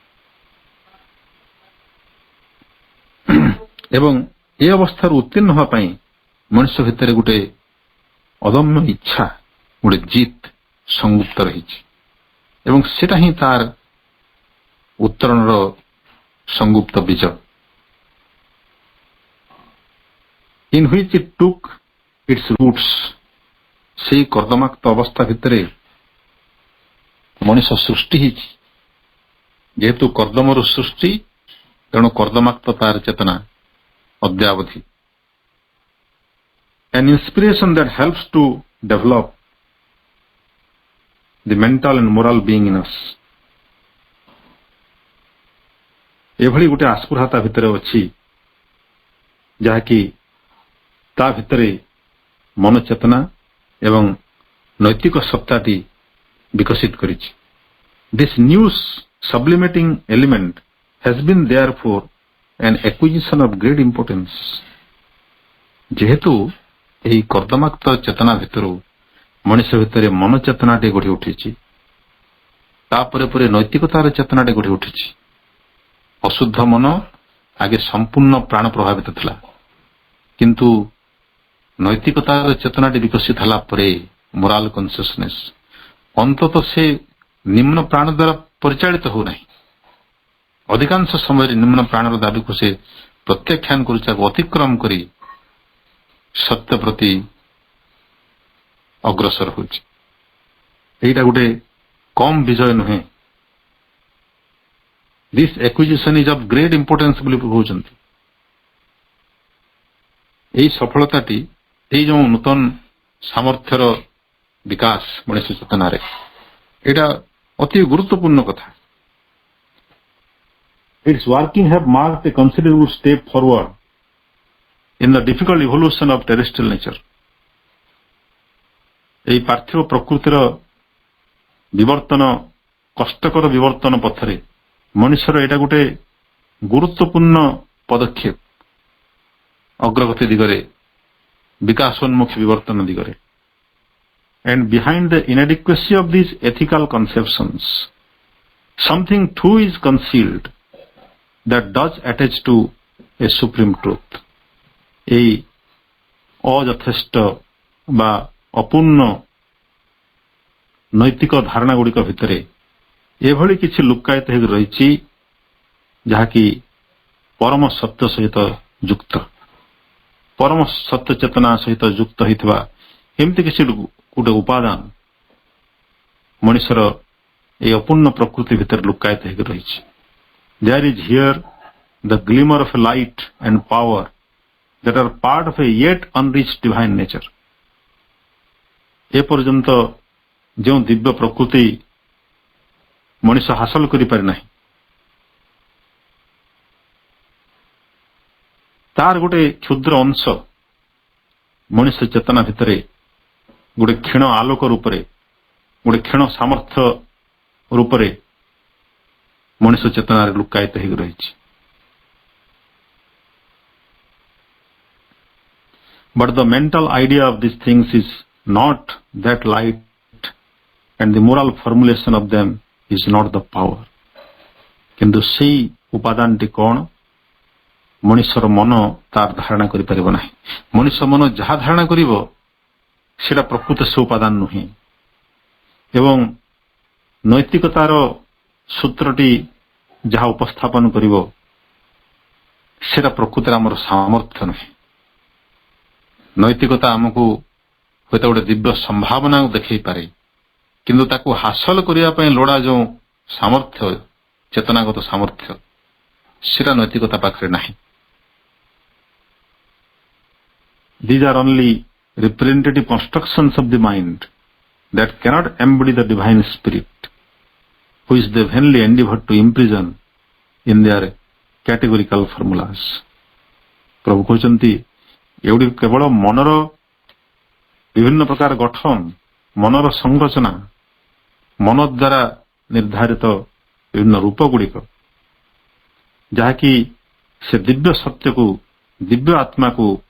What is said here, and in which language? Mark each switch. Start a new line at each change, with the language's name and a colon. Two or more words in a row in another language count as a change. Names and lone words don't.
Odia: ଏବଂ ଏ ଅବସ୍ଥାରୁ ଉତ୍ତୀର୍ଣ୍ଣ ହେବା ପାଇଁ ମଣିଷ ଭିତରେ ଗୋଟେ ଅଦମ୍ୟ ଇଚ୍ଛା, ଗୋଟେ ଜିତ୍ ସଂଯୁକ୍ତ ରହିଛି ଏବଂ ସେଟା ହିଁ ତାର ଉତ୍ତରଣର ସଂଗୁପ୍ତ ବୀଜ।
English: In which it took its roots.
Odia: ସେଇ କର୍ଦ୍ଦମାକ୍ତ ଅବସ୍ଥା ଭିତରେ ମଣିଷ ସୃଷ୍ଟି ହେଇଛି। ଯେହେତୁ କର୍ଦ୍ଦମରୁ ସୃଷ୍ଟି, ତେଣୁ କର୍ଦ୍ଦମାକ୍ତ ତାର ଚେତନା ଅଦ୍ୟାବଧି।
English: An inspiration that helps to develop the mental and moral being in us.
Odia: ଏଭଳି ଗୋଟେ ଆସ୍ପୃହା ତା ଭିତରେ ଅଛି ଯାହାକି ତା ଭିତରେ ମନ ଚେତନା ଏବଂ ନୈତିକ ସତ୍ତାଟି ବିକଶିତ କରିଛି।
English: This new sublimating element has been therefore an acquisition of great importance.
Odia: ଯେହେତୁ ଏହି କର୍ଦ୍ଦମାକ୍ତ ଚେତନା ଭିତରୁ ମଣିଷ ଭିତରେ ମନ ଚେତନାଟି ଗଢ଼ି ଉଠିଛି, ତାପରେ ପରେ ନୈତିକତାର ଚେତନାଟି ଗଢ଼ି ଉଠିଛି। ଅଶୁଦ୍ଧ ମନ ଆଗେ ସମ୍ପୂର୍ଣ୍ଣ ପ୍ରାଣ ପ୍ରଭାବିତ ଥିଲା, କିନ୍ତୁ ନୈତିକତାର ଚେତନାଟି ବିକଶିତ ହେଲା ପରେ
English: moral consciousness
Odia: ଅନ୍ତତଃ ସେ ନିମ୍ନ ପ୍ରାଣ ଦ୍ୱାରା ପରିଚାଳିତ ହେଉନାହିଁ। ଅଧିକାଂଶ ସମୟରେ ନିମ୍ନ ପ୍ରାଣର ଦାବିକୁ ସେ ପ୍ରତ୍ୟାଖ୍ୟାନ କରୁଛି, ତାକୁ ଅତିକ୍ରମ କରି ସତ୍ୟ ପ୍ରତି ଅଗ୍ରସର ହେଉଛି। ଏଇଟା ଗୋଟେ କମ୍ ବିଜୟ ନୁହେଁ।
English: This acquisition is of great importance
Odia: ବୋଲି କହୁଛନ୍ତି। ଏହି ସଫଳତାଟି, ଏଇ ଯେଉଁ ନୂତନ ସାମର୍ଥ୍ୟର ବିକାଶ ମଣିଷ ଚେତନାରେ, ଏଇଟା ଅତି ଗୁରୁତ୍ୱପୂର୍ଣ୍ଣ କଥା।
English: Its working have marked a considerable step forward in the difficult evolution of terrestrial nature.
Odia: ଏହି ପାର୍ଥିବ ପ୍ରକୃତିର ବିବର୍ତ୍ତନ, କଷ୍ଟକର ବିବର୍ତ୍ତନ ପଥରେ ମଣିଷର ଏଇଟା ଗୋଟେ ଗୁରୁତ୍ୱପୂର୍ଣ୍ଣ ପଦକ୍ଷେପ ଅଗ୍ରଗତି ଦିଗରେ, ବିକାଶୋନ୍ମୁଖୀ ବିବର୍ତ୍ତନ ଦିଗରେ।
English: And behind the inadequacy of these ethical conceptions, something too is concealed that does attach to a supreme truth.
Odia: ଏଇ ଅଯଥେଷ୍ଟ ବା ଅପୂର୍ଣ୍ଣ ନୈତିକ ଧାରଣା ଗୁଡ଼ିକ ଭିତରେ ଏଭଳି କିଛି ଲୁକାୟିତ ହୋଇ ରହିଛି ଯାହାକି ପରମ ସତ୍ୟ ସହିତ ଯୁକ୍ତ, ପରମ ସତ୍ୟ ଚେତନା ସହିତ ଯୁକ୍ତ ହୋଇଥିବା ଏମିତି କିଛି ଗୋଟେ ଉପାଦାନ ମଣିଷର ଏହି ଅପୂର୍ଣ୍ଣ ପ୍ରକୃତି ଭିତରେ ଲୁକାୟିତ ହୋଇକି ରହିଛି।
English: There is here the glimmer of a light and power that are part of a yet unreached divine nature.
Odia: ଏପର୍ଯ୍ୟନ୍ତ ଯେଉଁ ଦିବ୍ୟ ପ୍ରକୃତି ମଣିଷ ହାସଲ କରିପାରି ନାହିଁ, ତାର ଗୋଟେ କ୍ଷୁଦ୍ର ଅଂଶ ମଣିଷ ଚେତନା ଭିତରେ ଗୋଟେ କ୍ଷୀଣ ଆଲୋକ ରୂପରେ, ଗୋଟେ କ୍ଷୀଣ ସାମର୍ଥ୍ୟ ରୂପରେ ମଣିଷ ଚେତନାରେ ଲୁକାୟିତ ହୋଇକି ରହିଛି।
English: But the mental idea of these things is not that light, and the moral formulation of them is not the power.
Odia: କିନ୍ତୁ ସେଇ ଉପାଦାନଟି କଣ? ମଣିଷର ମନ ତାର ଧାରଣା କରିପାରିବ ନାହିଁ। ମଣିଷ ମନ ଯାହା ଧାରଣା କରିବ ସେଟା ପ୍ରକୃତ ସେ ଉପାଦାନ ନୁହେଁ। ଏବଂ ନୈତିକତାର ସୂତ୍ରଟି ଯାହା ଉପସ୍ଥାପନ କରିବ ସେଟା ପ୍ରକୃତରେ ଆମର ସାମର୍ଥ୍ୟ ନୁହେଁ। ନୈତିକତା ଆମକୁ ହୁଏତ ଗୋଟେ ଦିବ୍ୟ ସମ୍ଭାବନା ଦେଖେଇପାରେ, କିନ୍ତୁ ତାକୁ ହାସଲ କରିବା ପାଇଁ ଲୋଡ଼ା ଯେଉଁ ସାମର୍ଥ୍ୟ, ଚେତନାଗତ ସାମର୍ଥ୍ୟ, ସେଟା ନୈତିକତା ପାଖରେ ନାହିଁ।
English: These are only representative constructions of the mind that cannot embody the divine spirit, which they vainly endeavor to imprison in their categorical formulas.
Odia: ପ୍ରଭୁ କହୁଛନ୍ତି ଏଗୁଡିକ କେବଳ ମନର ବିଭିନ୍ନ ପ୍ରକାର ଗଠନ, ମନର ସଂରଚନା, ମନ ଦ୍ୱାରା ନିର୍ଦ୍ଧାରିତ ବିଭିନ୍ନ ରୂପ ଗୁଡ଼ିକ, ଯାହାକି ସେ ଦିବ୍ୟ ସତ୍ୟକୁ, ଦିବ୍ୟ ଆତ୍ମାକୁ